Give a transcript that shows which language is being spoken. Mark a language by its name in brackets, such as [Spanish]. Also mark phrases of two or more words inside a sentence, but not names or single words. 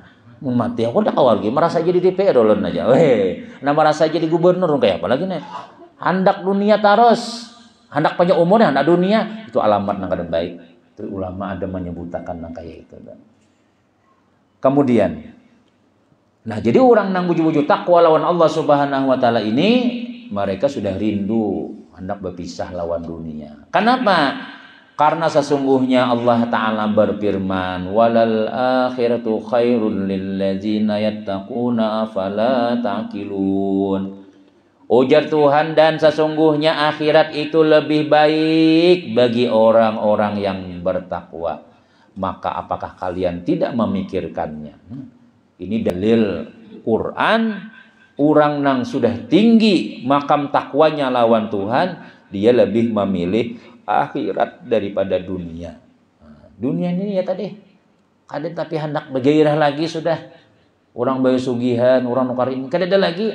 [Indonesian] Mau mati aku udah awal lagi merasa jadi DPR ulun aja. Nah merasa jadi gubernur kayak apa lagi nih? Hendak dunia terus, hendak panjang umur, hendak dunia, itu alamat nang kada baik. Itu ulama ada menyebutkan nang kayak itu. Kemudian, nah jadi orang nang wujud takwa lawan Allah Subhanahu wa taala ini, mereka sudah rindu hendak berpisah lawan dunia. Kenapa? Karena sesungguhnya Allah Ta'ala berfirman, [Arabic] وللآخرة خير للذين يتقون أفلا تعقلون. [Indonesian] Ujar Tuhan, dan sesungguhnya akhirat itu lebih baik bagi orang-orang yang bertakwa. Maka apakah kalian tidak memikirkannya? Ini dalil Quran. Orang nang sudah tinggi makam takwanya lawan Tuhan, dia lebih memilih akhirat daripada dunia. Dunia ini ya tadi, kadang tapi hendak bergairah lagi sudah. Orang bayu sugihan, orang nukar ini, kadang ada lagi.